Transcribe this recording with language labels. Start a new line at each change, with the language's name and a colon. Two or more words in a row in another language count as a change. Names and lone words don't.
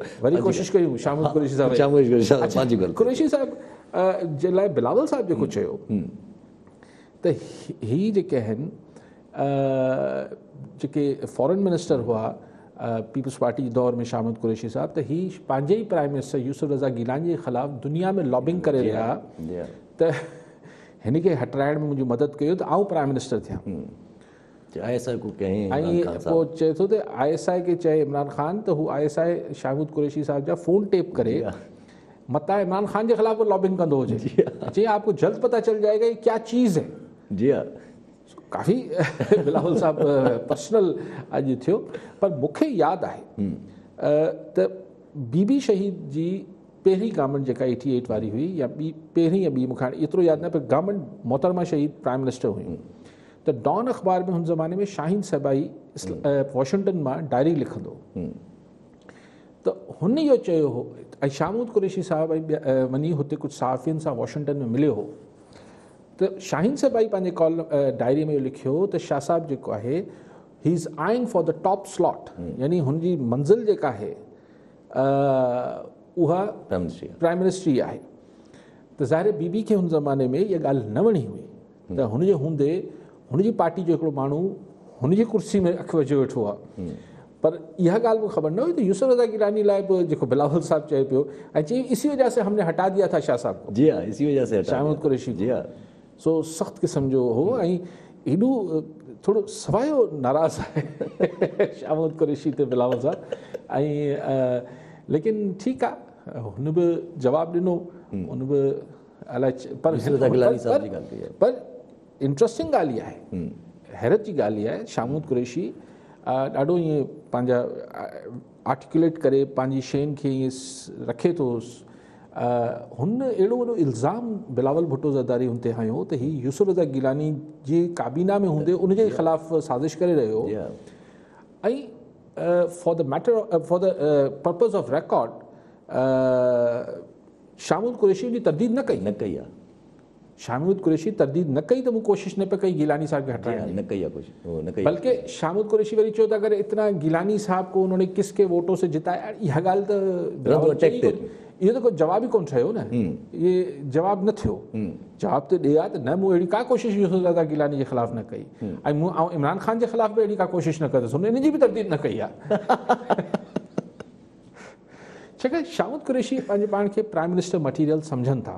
Sindhi: वरी कोशिशि कयूं शामिल कुरैशी साहिब। कुरैशी साहिब जे लाइ बिलावल साहिब जेको चयो त ही जेके आहिनि जेके
English: foreign minister
Sindhi: हुआ पीपल्स पार्टी जे दौर में शामिल कुरैशी साहिब, त ही पंहिंजे ई
English: prime minister
Sindhi: यूसुफ रज़ा गिलानी जे ख़िलाफ़ु दुनिया में लॉबिंग करे रहिया त हिन खे हटाइण में मुंहिंजी मदद कयो त आउं
English: prime minister
Sindhi: थियां। ऐं पोइ चए थो त ISI खे चए इमरान ख़ान त हू ISI शाहिद कुरैशी साहिब जा फ़ोन टेप करे मता इमरान ख़ान के खिलाफ वो लॉबिंग कंदो हुजे,
Urdu: جی آپ کو جلد پتا چل جائے گا یہ کیا چیز ہے.
Sindhi: जी हाँ, काफ़ी बिलावल साहब पर्सनल अॼु थियो, पर मूंखे यादि आहे त बीबी शहीद जी पहिरीं गवर्नमेंट जेका 88 वारी हुई या ॿी पहिरीं या ॿी, मूंखे हाणे एतिरो यादि न, पर गवर्नमेंट मोहतरमा शहीद
English: prime minister
Sindhi: हुयूं, त डॉन अख़बार में हुन ज़माने में शाहीन सबाई वॉशिंगटन मां डायरी लिखंदो, त हुन इहो चयो हो, ऐं शामूद कुरैशी साहिब वञी हुते कुझु सहाफ़ियुनि सां वॉशिंगटन में मिलियो हो, त शाहीन सबाई पंहिंजे डायरी में इहो लिखियो त शाह साहिब जेको आहे ही
English: is eyeing for the top slot,
Sindhi: यानी हुनजी मंज़िल जेका आहे उहा
English: prime ministry
Sindhi: आहे। त ज़ाहिर बीबी खे हुन ज़माने में इहा ॻाल्हि न वणी हुई, त हुनजे हूंदे हुनजी पार्टी जो हिकिड़ो माण्हू हुनजी कुर्सी में अखि विझी वेठो आहे, पर इहा ॻाल्हि मूंखे ख़बर न हुई त यूसुफ रज़ा गिलानी लाइ बि जेको बिलावल साहब चए पियो, ऐं चई
Urdu: اسی وجہ سے ہم نے ہٹا دیا تھا شاہ صاحب کو. جی ہاں، اسی وجہ سے شاہد قریشی.
Sindhi: जी हाँ, सो सख़्तु क़िस्म जो हो, ऐं हेॾो थोरो सवायो नाराज़ आहे शाहिद कुरैशी ते बिलावल साहब, ऐं लेकिन ठीकु आहे, हुन बि जवाबु ॾिनो, हुन बि अलाए पर इंट्रस्टिंग ॻाल्हि इहा आहे, हैरत जी ॻाल्हि इहा आहे, शाहिद कुरैशी ॾाढो ईअं पंहिंजा आर्टिकुलेट करे पंहिंजी शयुनि खे ईअं रखे थो। हुन अहिड़ो वॾो इल्ज़ाम बिलावल भुट्टो ज़रदारी हुन ते हयो त हीउ यूसुफ रज़ा गिलानी जी काबीना में हूंदे उनजे ख़िलाफ़ु साज़िश करे रहियो, ऐं
English: for the purpose of record
Sindhi: शाहिद कुरैशी जी तरदीद न कई आहे, शामिद कुरैशी तरदीद न कई तो मूं कोशिश न पे कई गिलानी साहब के हटाइण न कई आहे कुछ वो न कई
Urdu: बल्कि शामिद कुरैशी
Sindhi: वरी चयो त
Urdu: اگر اتنا گیلانی صاحب کو انہوں نے کس کے ووٹوں سے جتایا
Sindhi: इहा ॻाल्हि त अटैक ते इहो त कोई जवाब ही कोन ठहियो न ये जवाब न थियो जवाब त ॾिया त न मूं अहिड़ी का कोशिश यूसुफ ज़रदार गिलानी जे ख़िलाफ़ न कई ऐं मूं ऐं इमरान ख़ान जे ख़िलाफ़ बि अहिड़ी का कोशिश न कंदुसि हुन इन जी बि तरदीद न कई आहे छाकाणि शामिद कुरैशी पंहिंजे पाण खे
English: prime minister material
Sindhi: सम्झनि था